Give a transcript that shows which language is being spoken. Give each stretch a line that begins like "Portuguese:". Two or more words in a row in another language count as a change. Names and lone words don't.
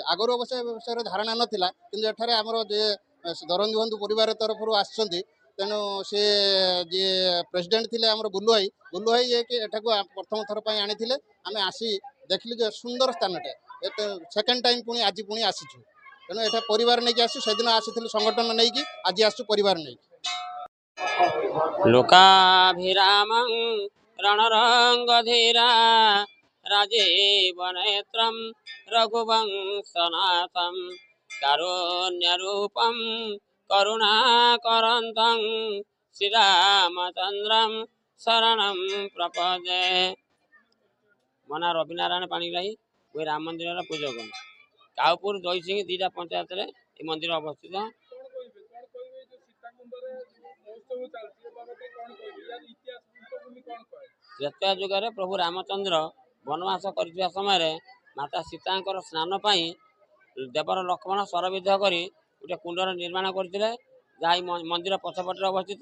Odia: ଆଗରୁ ଅବଶ୍ୟ ଏ ବିଷୟରେ ଧାରଣା ନଥିଲା, କିନ୍ତୁ ଏଠାରେ ଆମର ଯେ ଦରଦୀ ବନ୍ଧୁ ପରିବାର ତରଫରୁ ଆସିଛନ୍ତି, ତେଣୁ ସେ ଯିଏ ପ୍ରେସିଡେଣ୍ଟ ଥିଲେ ଆମର ବୁଲୁ ଭାଇ ଯିଏକି ଏଠାକୁ ପ୍ରଥମ ଥର ପାଇଁ ଆଣିଥିଲେ। ଆମେ ଆସି ଦେଖିଲୁ ଯେ ସୁନ୍ଦର ସ୍ଥାନଟେ,
English: second time
Odia: ଆଜି ପୁଣି ଆସିଛୁ। ତେଣୁ ଏଠା ପରିବାର ନେଇକି ଆସିଛୁ, ସେଦିନ ଆସିଥିଲୁ ସଂଗଠନ ନେଇକି, ଆଜି ଆସିଛୁ ପରିବାର ନେଇକି।
Sanskrit: ଲୋକାଭିରାମଂ रणरङ्गधीरा राजीव नेत्रं रघुवंशनाथं कारुण्यरूपं करुणाकरन्तं श्रीरामचन्द्रं शरणं प्रपदे।
Odia: ମୋ ନାଁ ରବିନାରାୟଣ ପାଣିଗ୍ରାହୀ। ମୁଁ ରାମ ମନ୍ଦିରର ପୂଜକ। କାଉପୁର ଦଇସିଂ ଦୁଇଟା ପଞ୍ଚାୟତରେ ଏ ମନ୍ଦିର ଅବସ୍ଥିତ। ତ୍ରେତୟା ଯୁଗରେ ପ୍ରଭୁ ରାମଚନ୍ଦ୍ର ବନବାସ କରିଥିବା ସମୟରେ ମାତା ସୀତାଙ୍କର ସ୍ନାନ ପାଇଁ ଦେବର ଲକ୍ଷ୍ମଣ ସରବିଧ କରି ଗୋଟେ କୁଣ୍ଡର ନିର୍ମାଣ କରିଥିଲେ, ଯାହା ମନ୍ଦିର ପଛପଟରେ ଅବସ୍ଥିତ।